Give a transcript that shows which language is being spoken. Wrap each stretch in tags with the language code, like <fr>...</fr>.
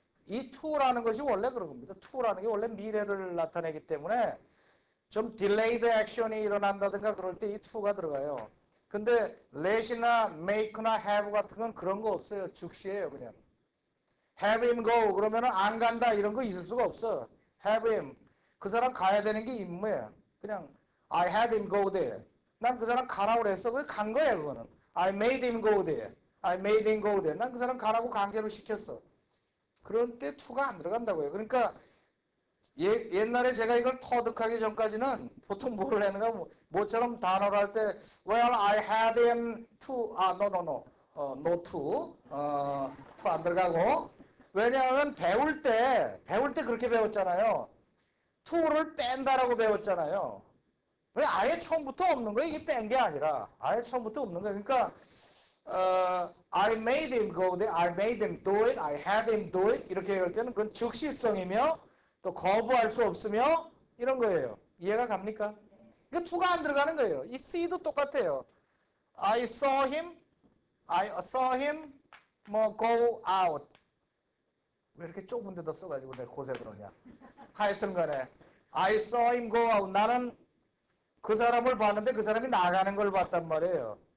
<ko>이 to라는 것이 원래 그런 겁니다. to라는 게 원래 미래를 나타내기 때문에 좀 delayed action이 일어난다든가 그럴 때 이 to가 들어가요. 근데 let이나 make나 have 같은 건 그런 거 없어요. 즉시예요, 그냥.</ko> <en>have him go</en> <ko>그러면은 안 간다 이런 거 있을 수가 없어. have him 그 사람 가야 되는 게 임무야.</ko> <en>그냥 I had him go there.</en> <ko>난 그 사람 가라고 그랬어. 그게 간 거야, 그거는.</ko> <en>I made him go there. I made him go there.</en> <ko>난 그 사람 가라고 강제로 시켰어. 그런 때 to가 안 들어간다고요. 그러니까 옛날에 제가 이걸 터득하기 전까지는 보통 뭐를 했는가 뭐처럼 단어를 할 때</ko> <en>well I had him to no to</en> <ko>to 안 들어가고 왜냐하면 배울 때 그렇게 배웠잖아요. to를 뺀다라고 배웠잖아요. 왜 아예 처음부터 없는 거예요? 이게 뺀 게 아니라 아예 처음부터 없는 거예요. 그러니까</ko> <en>I made him go there, I made him do it,</en> <ko>I had him do it 이렇게 할 때는 그건 즉시성이며 또 거부할 수 없으며 이런 거예요. 이해가 갑니까? 그러니까 to가 안 들어가는 거예요. 이 see도 똑같아요.</ko> <en>I saw him</en> <ko>뭐 go out 왜 이렇게 좁은 데다 써가지고 내가 고세 그러냐. 하여튼 간에</ko> <en>I saw him go out</en> <ko>나는 그 사람을 봤는데 그 사람이 나가는 걸 봤단 말이에요.</ko>